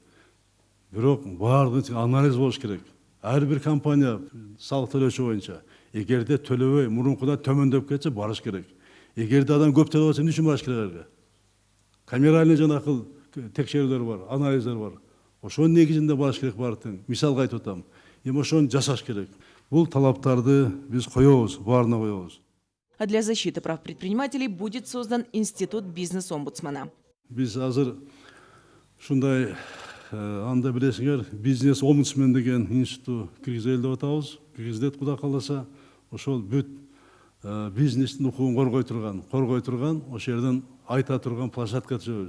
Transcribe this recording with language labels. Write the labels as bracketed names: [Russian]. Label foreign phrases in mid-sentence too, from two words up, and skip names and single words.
[Kyrgyz] Бирок баардыгы анализ болуш керек. Ар бир компания салык төлөөчү боюнча эгерде төлөбөй мурункудан төмөндөп кетсе барыш керек. Эгерде адам көп төлөп атса үчүн барыш керек элге. Камеральный жанакыл текшерүүлөр бар, анализдер бар. Ошонун негизинде барыш керек баардыгын. Мисалга айтып атам. Эми ошону жасаш керек. Бул талаптарды биз коебуз, баарына коебуз. [Russian] А для защиты прав предпринимателей будет создан институт бизнес-омбудсмена. [Kyrgyz] Биз азыр ушундай анда билесиңер, бизнес-омбудсмен деген институт киргизели деп атабыз. Киргизилет Кудай кааласа, ошол бүт бизнестин укугун коргой турган, ошол жерден айта турган площадка түзөбүз.